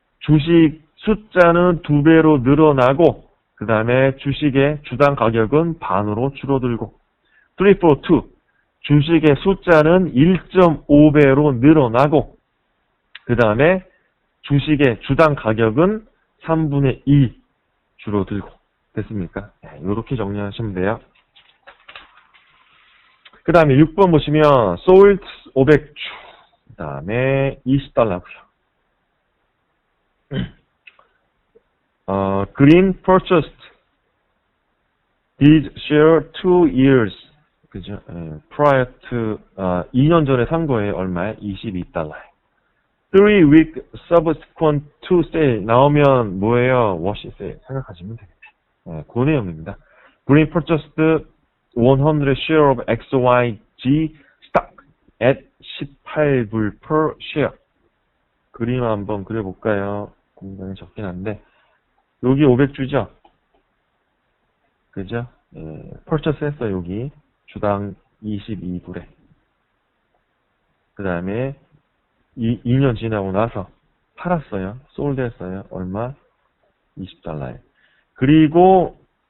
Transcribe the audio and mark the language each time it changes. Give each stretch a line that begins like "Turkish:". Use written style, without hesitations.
Korean: 주식 숫자는 2배로 늘어나고, 그 다음에 주식의 주당 가격은 반으로 줄어들고, 3 for 2 주식의 숫자는 1.5배로 늘어나고, 그 다음에 주식의 주당 가격은 3분의 2 줄어들고. 됐습니까? 이렇게 정리하시면 돼요. 그 다음에 6번 보시면 sold 500주, 그 다음에 20달러고요.
English: Green purchased his share 2 years,
Korean: 그죠? prior to 2년 전에 산 거에 얼마에? 22달러에.
English: 3 week subsequent to sale
Korean: 나오면 뭐예요? wash sale 생각하시면 되겠네요. 그 내용입니다.
English: Green purchased 100 share of XYG stock at 18불 per share.
Korean: 그림 한번 그려볼까요? 공간이 적긴 한데 여기 500주죠? 그죠? purchase 했어요. 여기 주당 22불에. 그 다음에 2년 지나고 나서 팔았어요. sold 했어요. 얼마? 20달러에. 그리고